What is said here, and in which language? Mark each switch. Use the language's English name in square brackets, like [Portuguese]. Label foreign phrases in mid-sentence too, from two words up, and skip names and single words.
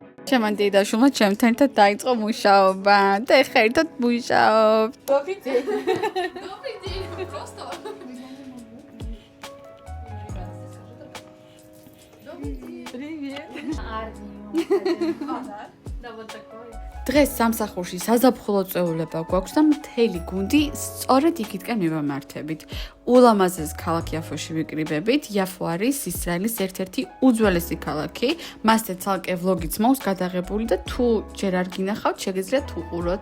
[Georgian] ჩემთან დედაშვილმა ჩემთან ერთად დაიწყო მუშაობა და ეხლა ერთად მუშაობთ. [Russian] Добрый день, просто. Привет. Да, вот такой. [Georgian] დღეს სამსახურში საზაფხულო წვეულება გვაქვს და მთელი გუნდი სწორედ იქითკენ მივამართებით. ულამაზეს ქალაქ იაფოში ვიკრიბებით. იაფო არის ისრაელის ერთ-ერთი უძველესი ქალაქი. მასზე ცალკე ვლოგიც მაქვს გადაღებული და თუ ჯერ არ გინახავთ, შეგიძლიათ უყუროთ.